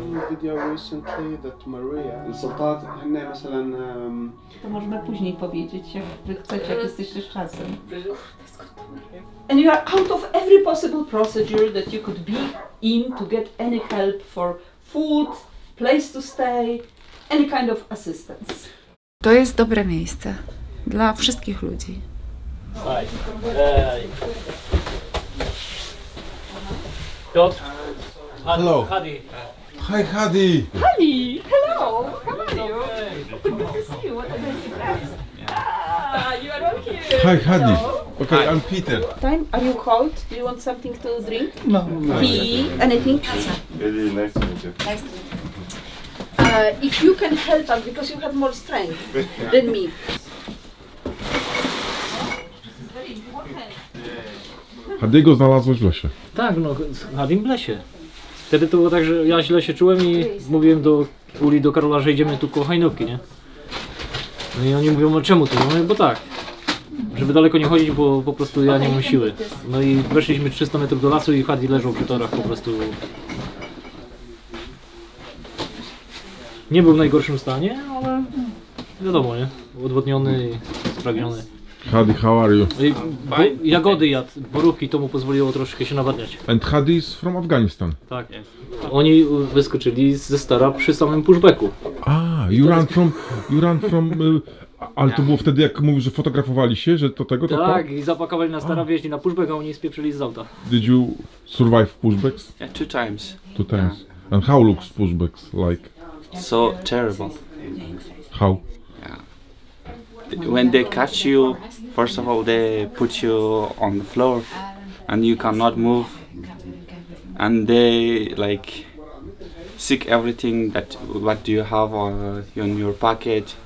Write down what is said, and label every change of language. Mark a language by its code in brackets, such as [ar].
[pl] Video recently that Maria السلطات هن مثلا To możemy później powiedzieć, jak wy chcecie, jak jesteście z czasem. [en] And you are out of every possible procedure that you could be in to get any help for food, place to stay, any kind of assistance. [pl] To jest dobre miejsce dla wszystkich ludzi. Piotr. [en] Hello. Hadi. Hi, Hadi. Honey, hello, how are you? Good to see you. What a nice surprise. Ah, you are all here. Hi, Hadi. Hello. Okay, I'm Peter. Time, are you cold? Do you want something to drink? No. Tea, anything? Really nice to meet you. If you can help us, because you have more strength than me. [pl] Hadiego znalazłeś w lesie. Tak, no, z Hadim w lesie. Wtedy to było tak, że ja źle się czułem i mówiłem do Uli, do Karola, że idziemy tu koło Hajnówki, nie? No i oni mówią, no czemu tu? No bo tak, żeby daleko nie chodzić, bo po prostu ja nie mam siły. No i weszliśmy 300 metrów do lasu i Hadi leżał przy torach po prostu. Nie był w najgorszym stanie, ale wiadomo, nie? Odwodniony i spragniony. [en] Hadi, how are you? [pl] I jagody jadł, borówki, to mu pozwoliło troszkę się nawadniać. [en] And Hadi is from Afghanistan. [pl] Tak. Oni wyskoczyli ze stara przy samym pushbacku. [en] You run from... [pl] ale to było wtedy, jak mówisz, że fotografowali się, że to tego, to Tak, i zapakowali na stara, wjeździ na pushback, a oni spieprzyli z auta. [en] Did you survive pushbacks? Yeah, 2 times. 2 times. And how looks pushbacks like? So terrible. How? When they catch you, first of all they put you on the floor and you cannot move, and they like seek everything that what do you have in your pocket.